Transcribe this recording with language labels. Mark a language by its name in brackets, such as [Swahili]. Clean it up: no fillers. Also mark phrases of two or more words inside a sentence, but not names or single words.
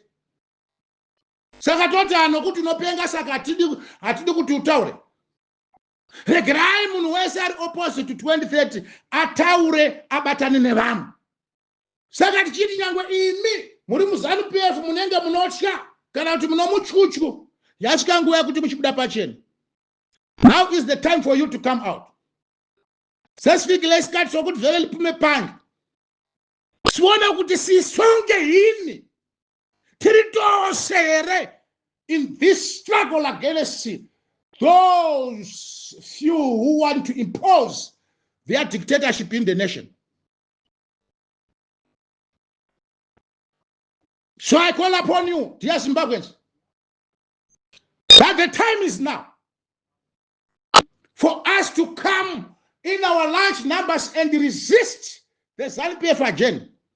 [Shona] Saka toti anokuti unopenga, saka hatidi kuti utaure. Regerai munhu wese ari [English] opposite to [Shona] 2030 ataure, abatane nevamwe. Saka tichiti nyangwe imi muri muZANU-PF munenge munotya kana kuti munomutyutyu, yasvika nguva yekuti muchibuda pachena. [English] Now is the time for you to come out. [North Ndebele] Sesvikile isikati sokuti vele lipume panje. Siona kuti sisonke yini tiri tose [English] here in this struggle against those few who want to impose their dictatorship in the nation. So I call upon you, dear Zimbabweans, that the time is now for us to come in our large numbers and resist the ZANU-PF agenda.